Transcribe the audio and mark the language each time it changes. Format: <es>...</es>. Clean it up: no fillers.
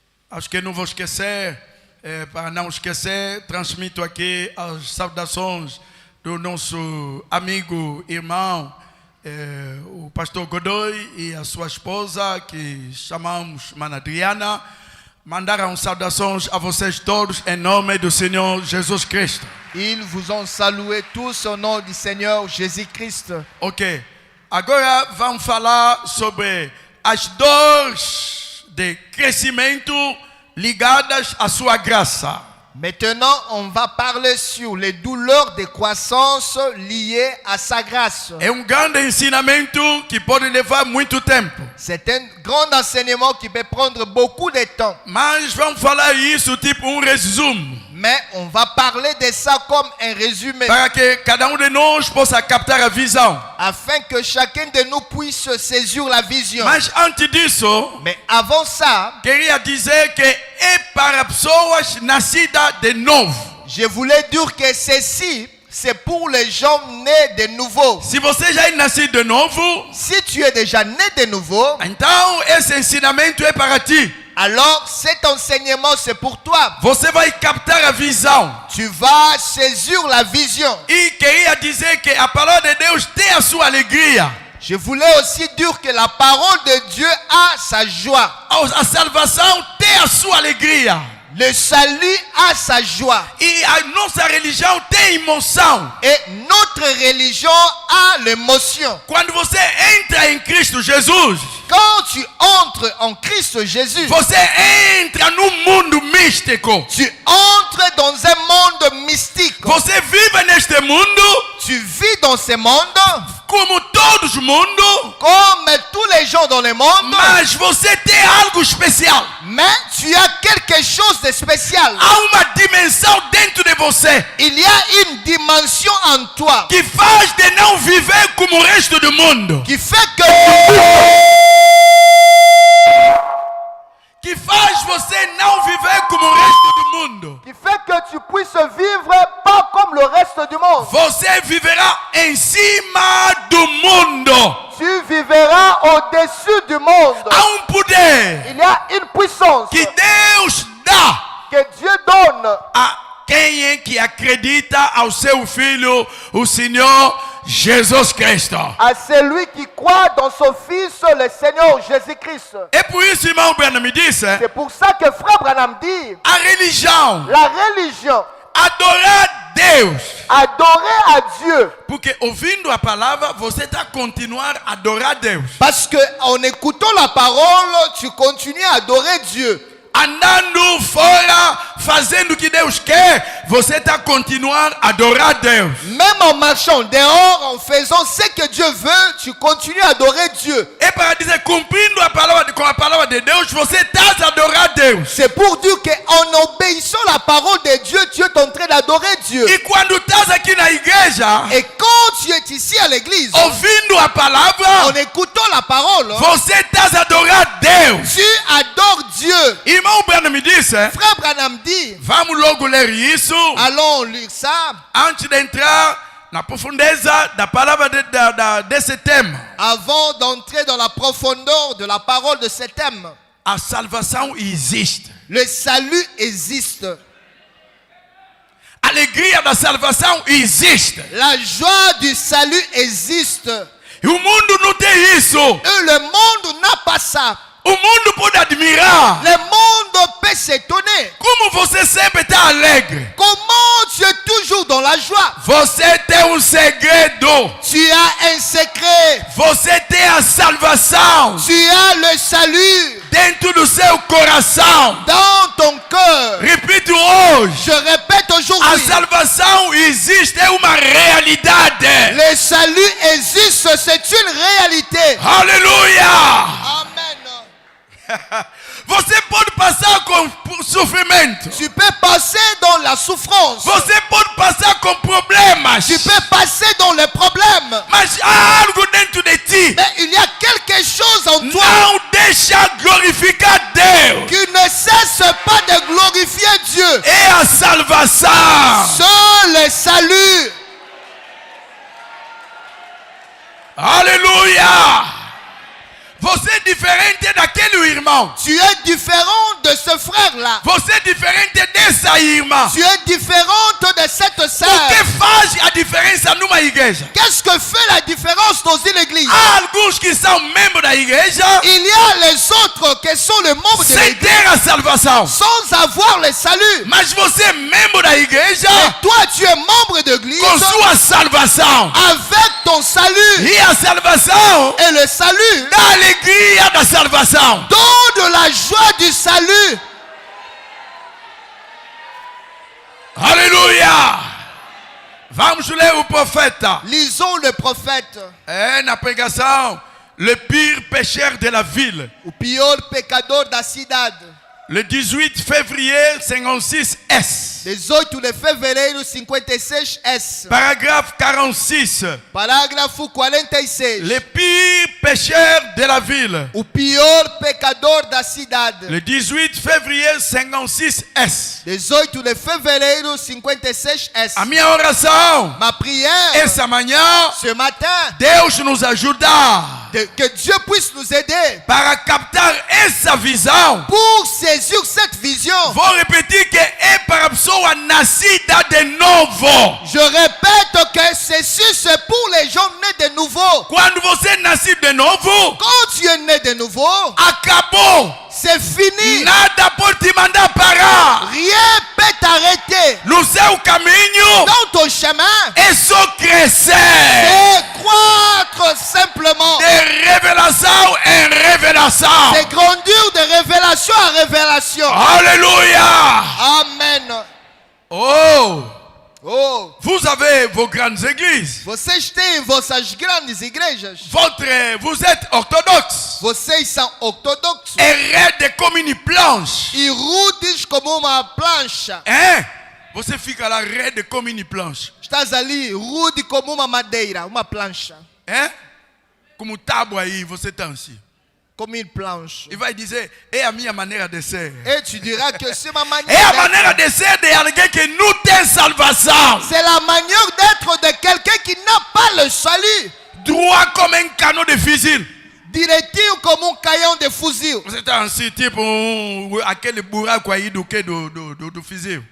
<pt>Acho que não vou esquecer. Para não esquecer, transmito aqui as saudações do nosso amigo, irmão, o pastor Godoy e a sua esposa, que chamamos Mana Adriana. Mandaram saudações a vocês todos em nome do Senhor Jesus Cristo.</pt> <fr>Ils vous ont salué tous au nom du Seigneur Jésus-Christ. Ok.</fr> <pt>Agora vamos falar sobre as dores de crescimento ligadas à sua graça.</pt> <fr>Maintenant, on va parler sur les douleurs de croissance liées à sa grâce.</fr> <pt>É grande ensinamento que pode levar muito tempo.</pt> <fr>C'est un grand enseignement qui peut prendre beaucoup de temps.</fr> <pt>Mas vamos falar isso tipo resumo.</pt> <fr>Mais on va parler de ça comme un résumé.</fr> <pt>Para que cada de nós possa captar a visão.</pt> <fr>Afin que chacun de nous puisse saisir la vision.</fr> <pt>Mas antes disso,</pt> <fr>mais avant ça,</fr> <pt>queria dizer que é para pessoas nascidas de novo.</pt> <fr>Je voulais dire que ceci, c'est pour les gens nés de nouveau.</fr> <pt>Se você já é nascido de novo,</pt> <fr>si tu es déjà né de nouveau,</fr> <pt>então esse ensinamento é para ti.</pt> <fr>Alors cet enseignement c'est pour toi.</fr> <pt>Você vai captar a visão.</pt> <fr>Tu vas saisir la vision.</fr> <pt>E queria dizer que a palavra de Deus tem a sua alegria.</pt> <fr>Je voulais aussi dire que la parole de Dieu a sa joie.</fr> <pt>A salvação tem a sua alegria.</pt> <fr>Le salut a sa joie.</fr> <pt>E a nossa religião tem emoção.</pt> <fr>Et notre religion a l'émotion.</fr> <pt>Quando você entra em Cristo Jesus,</pt> <fr>quand tu entres en Christ Jésus,</fr> <pt>você entra num mundo místico.</pt> <fr>Tu entres dans un monde mystique.</fr> <pt>Você vive neste mundo.</pt> <fr>Tu vis dans ce monde.</fr> <pt>Como todos mundo.</pt> <fr>Comme tous les gens dans le monde.</fr> <pt>Mas você tem algo especial.</pt> <fr>Mais tu as quelque chose de spécial.</fr> <pt>Há uma dimensão dentro de você.</pt> <fr>Il y a une dimension en toi.</fr> <pt>Que faz de não viver como o resto do mundo.</pt> <fr>Qui fait que</fr> <pt>faz você não viver como o resto do mundo.</pt> <fr>Qui fait que tu puisses vivre pas comme le reste du monde.</fr> <pt>Você viverá em cima do mundo.</pt> <fr>Tu vivras au-dessus du monde.</fr> <pt>Há poder.</pt> <fr>Il y a une puissance</fr> <pt>que Deus dá.</pt> <fr>Que Dieu donne</fr> <pt>a quem é que acredita ao seu filho, o Senhor Jesus Cristo.</pt> <fr>À celui qui croit dans son fils, le Seigneur Jésus-Christ.</fr> <pt>É por isso, irmão Branham me disse.</pt> <fr>C'est pour ça que frère Branham dit.</fr> <pt>A religião.</pt> <fr>La religion.</fr> <pt>Adorar Deus.</pt> <fr>Adorer à Dieu.</fr> <pt>Porque ouvindo a palavra, você está continuar a adorar Deus.</pt> <fr>Parce que en écoutant la parole, tu continues à adorer Dieu.</fr> <pt>Andando fora, fazendo o que Deus quer, você está continuar a adorar Deus.</pt> <fr>Même en marchant dehors, en faisant ce que Dieu veut, tu continues à adorer Dieu.</fr> <pt>É para dizer, cumprindo a palavra com a palavra de Deus, você está a adorar Deus.</pt> <fr>C'est pour dire que en obéissant la parole de Dieu, tu es en train d'adorer Dieu.</fr> <pt>E quando estás aqui na igreja,</pt> <fr>et quand tu es ici à l'église,</fr> <pt>ouvindo a palavra,</pt> <fr>en écoutant la parole,</fr> <pt>você está a adorar Deus.</pt> <fr>Tu adores Dieu.</fr> <pt>Irmão Branham me disse,</pt> <fr>frère Branham dit,</fr> <pt>vamos logo ler isso.</pt> <fr>Allons lire ça.</fr> <pt>Antes de entrar na profundeza da palavra desse tema.</pt> <fr>Avant d'entrer dans la profondeur de la parole de ce thème.</fr> <pt>A salvação existe.</pt> <fr>Le salut existe.</fr> <pt>A alegria da salvação existe.</pt> <fr>La joie du salut existe.</fr> <pt>E o mundo não tem isso.</pt> <fr>Et le monde n'a pas ça.</fr> <pt>O mundo pode admirar.</pt> <fr>Le monde peut s'étonner.</fr> <pt>Como você sempre está alegre.</pt> <fr>Comment tu es toujours dans la joie?</fr> <pt>Você tem segredo.</pt> <fr>Tu as un secret.</fr> <pt>Você tem a salvação</pt> <fr>Tu as le salut</fr> <pt>dentro do seu coração.</pt> <fr>dans ton cœur.</fr> <pt>Repito hoje.</pt> <fr>Je répète</fr> <pt>A</pt> <fr>aujourd'hui.</fr> <pt>salvação existe, é uma realidade.</pt> <fr>Le salut existe, c'est une réalité.</fr> <pt>Aleluia!</pt> <fr>Amen.</fr> <pt>Você pode passar por sofrimento.</pt> <fr>Tu peux passer dans la souffrance.</fr> <pt>Você pode passar com problemas.</pt> <fr>Tu peux passer dans les problèmes.</fr> <pt>Mas há algo dentro de ti.</pt> <fr>Mais il y a quelque chose en toi</fr> <pt>Não deixa glorificar Deus.</pt> <fr>qui ne cesse pas de glorifier Dieu.</fr> <pt>É a salvação.</pt> <fr>C'est le salut.</fr> <pt>Aleluia! Você é diferente daquele irmão.</pt> <fr>Tu es différent de ce frère-là.</fr> <pt>Você é diferente dessa irmã.</pt> <fr>Tu es différente de cette</fr> <pt>O</pt> <fr>sœur.</fr> <pt>que faz a diferença numa igreja?</pt> <fr>Qu'est-ce que fait la différence dans une église?</fr> <pt>Há alguns que são membros da igreja</pt> <fr>Il y a les autres qui sont les membres de</fr> <pt>sem</pt> <fr>l'église</fr> <pt>ter a salvação.</pt> <fr>sans avoir le salut.</fr> <pt>Mas você é membro da igreja</pt> <fr>Et toi, tu es membre d'église</fr> <pt>com sua salvação.</pt> <fr>avec ton salut.</fr> <pt>E a salvação</pt> <fr>Et le salut</fr> <pt>dá alegria da salvação.</pt> <fr>donne la joie du salut.</fr> <pt>Aleluia! Vamos ler o profeta.</pt> <fr>Lisons le prophète.</fr> <pt>É na pregação,</pt> <fr>le pire pécheur de la ville.</fr> <pt>O pior pecador da cidade.</pt> <fr>Le 18 février 56 S.</fr> <pt>18 de fevereiro 56 S.</pt> <fr>Paragraphe 46.</fr> <pt>Parágrafo 46.</pt> <fr>Le pire pécheur de la ville.</fr> <pt>O pior pecador da cidade.</pt> <fr>Le 18 février 56 S.</fr> <pt>18 de fevereiro 56 S. A minha oração</pt> <fr>Ma prière</fr> <pt>essa manhã,</pt> <fr>ce matin,</fr> <pt>Deus nos ajudar</pt> <fr>que Dieu puisse nous aider</fr> <pt>para captar essa visão.</pt> <fr>pour saisir cette vision.</fr> <pt>Vou repetir que é para a pessoa nascida de novo.</pt> <fr>Je répète que ceci c'est pour les gens nés de nouveau.</fr> <pt>Quando você nasce de novo,</pt> <fr>Quand tu es né de nouveau,</fr> <pt>acabou.</pt> <fr>c'est fini.</fr> <pt>Nada pode te mandar parar.</pt> <fr>Rien peut t'arrêter.</fr> <pt>No seu caminho</pt> <fr>Dans ton chemin,</fr> <pt>é só crescer.</pt> <fr>c'est croître simplement.</fr> <pt>De revelação em revelação.</pt> <fr>C'est grandir de révélation en révélation.</fr> <pt>Aleluia.</pt> <fr>Amen. Oh, Oh, vous avez vos grandes églises.</fr> <pt>vocês têm vossas grandes igrejas.</pt> <fr>Vous êtes orthodoxe.</fr> <pt>Vocês são ortodoxos É rede como</pt> <fr>une planche.</fr> <pt>e rudes como uma plancha. Hein? Você fica lá rede como</pt> <fr>une planche.</fr> <pt>Estás ali rude como uma madeira, uma plancha. Hein? Como tábua aí, você está assim.</pt> <fr>Comme une planche.</fr> <pt>E vai dizer, é a minha maneira de ser.</pt> <fr>Et tu diras que c'est ma</fr> <pt>É a</pt> <fr>manière</fr> <pt>maneira de ser de alguém que não tem salvação.</pt> <fr>C'est la manière d'être de quelqu'un qui n'a pas le salut. Droit comme un canon de fusil.</fr> <pt>Direitinho como um canhão de fuzil. Você está assim, tipo aquele buraco aí do fuzil.</pt>